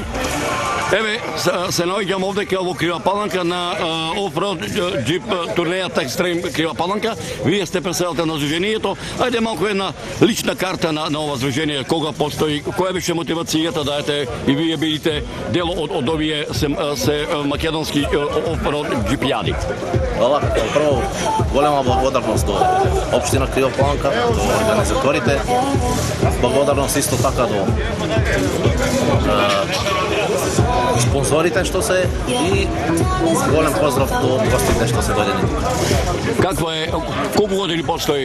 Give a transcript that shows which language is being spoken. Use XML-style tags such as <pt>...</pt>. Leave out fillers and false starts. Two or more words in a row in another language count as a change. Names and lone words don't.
<mk>Еве, се наоѓам овдека во Крива Паланка на офроуд џип турнејата Екстрем Крива Паланка. Вие сте председател на здружението. Ајде малку една лична карта на ова здружение, кога постои, која беше мотивацијата да ете и вие бидите дел од овие се македонски офроуд џипијади. Хвала. Прво, голема благодарност до општина Крива Паланка, до организаторите. Благодарност исто така до спонзорите што се и голем поздрав до гостите што се дојдени. Каква е, колку години постои?</mk>